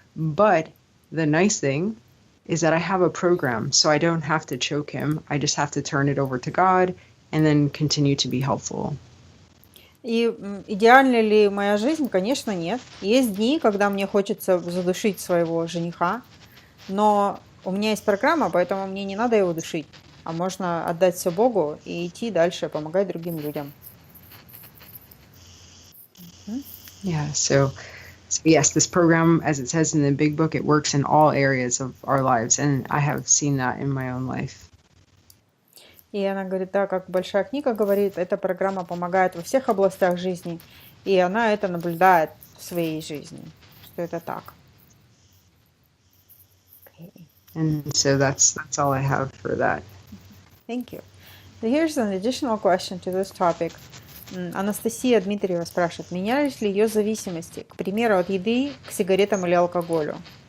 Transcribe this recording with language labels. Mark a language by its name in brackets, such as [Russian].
[English] But the nice thing is that I have a program, so I don't have to choke him. I just have to turn it over to God and then continue to be helpful. [Russian] И идеальна ли моя жизнь? Конечно, нет. Есть дни, когда мне хочется задушить своего жениха, но у меня есть программа, поэтому мне не надо его душить, а можно отдать все Богу и идти дальше, помогать другим людям. [English] Yeah, so yes, this program, as it says in the big book, it works in all areas of our lives, and I have seen that in my own life. [Russian] И она говорит, да, как большая книга говорит, эта программа помогает во всех областях жизни, и она это наблюдает в своей жизни, что это так. [English] Okay. And so that's all I have for that. Thank you. So here's an additional question to this topic. [Russian] Анастасия Дмитриева спрашивает, менялись ли ее зависимости, к примеру, от еды к сигаретам или алкоголю?